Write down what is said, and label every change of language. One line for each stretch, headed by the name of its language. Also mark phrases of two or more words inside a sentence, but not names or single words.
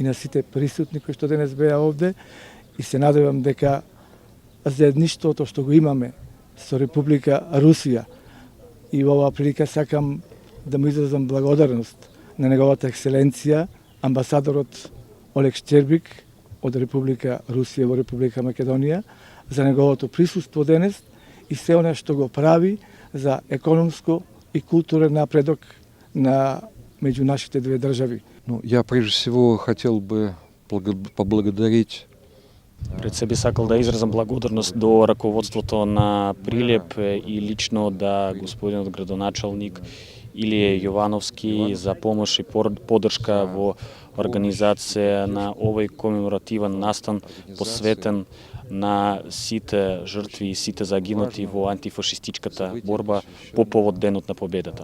Macedonian: на сите присутни кои што денес беа овде, и се надевам дека заедништвото што го имаме со Република Русија, и во оваа прилика сакам да му изразам благодарност на неговата екселенција амбасадорот Олег Штербик од Република Русија во Република Македонија за неговото присуство денес и се она што го прави за економско и културен напредок на меѓу нашите две држави.
Russian: Ну, я прежде всего хотел бы поблагодарить.
Macedonian: Пред себе сакал да изразам благодарност до раководството на Прилеп и лично да господинот градоначалник Илија Јовановски за помош и поддршка во организација на овој комеморативен настан посветен на сите жртви и сите загинати во антифашистичката борба по повод Денот на победата.